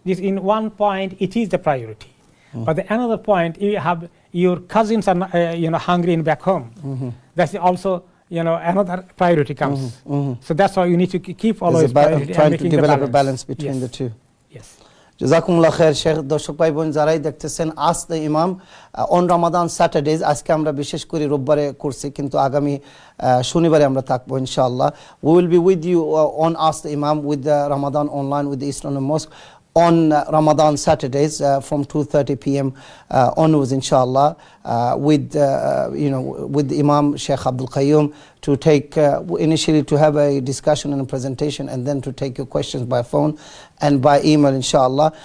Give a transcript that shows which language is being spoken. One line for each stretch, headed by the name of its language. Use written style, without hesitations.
English: This, in one point, it is the priority. But the another point, you have your cousins are hungry in back home. That's also another priority comes. So that's why you need to keep always priority trying to develop a balance between the two. Yes. Jazakumullah khair, Sheikh.
Bangla: Darshok bhai বোন যারাই দেখতেছেন, Ask the Imam on Ramadan Saturdays, আজকে আমরা বিশেষ করে রোববারে করছি, কিন্তু আগামী শনিবারে আমরা থাকবো ইনশাআল্লাহ.
English: We will be with you on Ask the Imam with the Ramadan online with the East London Mosque on Ramadan Saturdays from 2:30 p.m. Onwards, inshallah, with the Imam Sheikh Abdul Qayyum to take initially to have a discussion and a presentation, and then to take your questions by phone and by email, inshallah.